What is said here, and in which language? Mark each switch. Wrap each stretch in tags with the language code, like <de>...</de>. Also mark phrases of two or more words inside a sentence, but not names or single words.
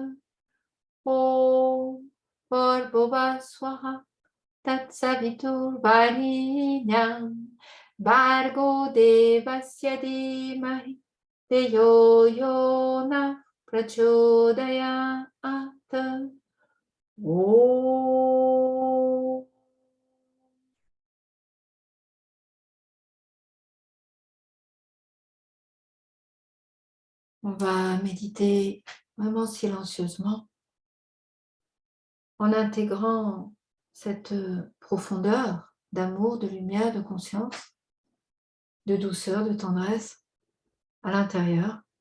<sa>ॐ भूर्भुवः स्वः तत्सवितुर्वरेण्यं भर्गो देवस्य धीमहि धियो यो नः प्रचोदयात्. Om.</sa> <fr>On va méditer vraiment silencieusement en intégrant cette profondeur d'amour, de lumière, de conscience, de douceur, de tendresse à l'intérieur.</fr>